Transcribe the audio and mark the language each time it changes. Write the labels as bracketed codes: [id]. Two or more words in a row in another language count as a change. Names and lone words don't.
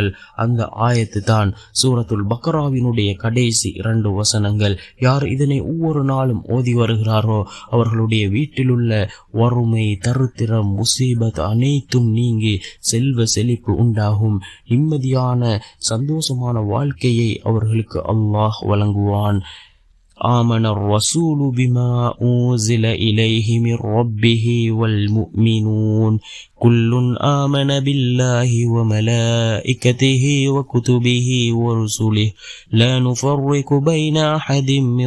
[ta] அந்த ஆயத்து தான் சூரத்துல் பக்ராவினுடைய கடைசி 2 வசனங்கள். யார் இதனை ஒவ்வொரு நாளும் ஓதி வருகிறாரோ அவர்களுடைய வீட்டிலுள்ள வறுமை தருத்திரம் முசீபத் அனைத்தும் நீங்கி செல்வ செழிப்பு உண்டாகும். நிம்மதியான சந்தோஷமான வாழ்க்கையை அவர்களுக்கு அல்லாஹ் வழங்குவான். [ar] آمن الرسول بما أنزل إليه من ربه والمؤمنون كل آمن بالله وملائكته وكتبه ورسله لا نفرق بين أحد من